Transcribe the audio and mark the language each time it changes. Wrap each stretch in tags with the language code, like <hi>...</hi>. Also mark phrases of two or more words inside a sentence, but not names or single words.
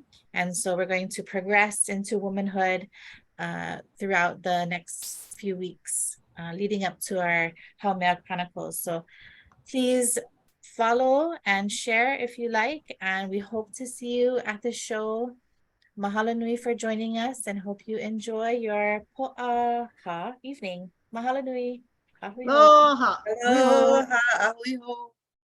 <en>And so we're going to progress into womanhood throughout the next few weeks, leading up to our Haumea Chronicles. So please follow and share if you like, and we hope to see you at the show.</en> <haw>Mahalo nui</haw> <en>for joining us, and hope you enjoy your po'aha evening.</en> <haw>Mahalo nui. Ahui ho. Aloha. Aloha, ahui ho.</haw>